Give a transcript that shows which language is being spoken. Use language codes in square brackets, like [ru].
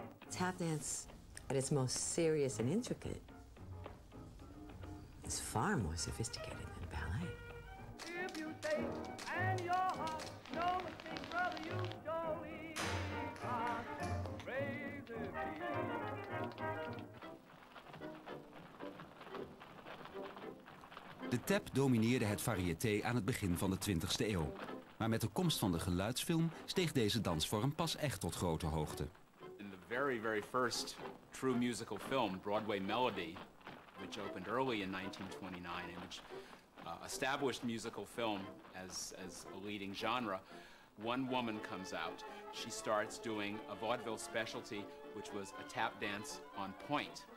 [en] Tap dance, at its most serious and intricate, is far more sophisticated than ballet. If you take and your heart, no mistake, brother, you surely are crazy feet. [nl] De tap domineerde het variété aan het begin van de 20e eeuw. Maar met de komst van de geluidsfilm steeg deze dansvorm pas echt tot grote hoogte. [en] In the very first true musical film, Broadway Melody, which opened early in 1929 and which established musical film as a leading genre, one woman comes out. She starts doing a vaudeville specialty, which was a tap dance on point.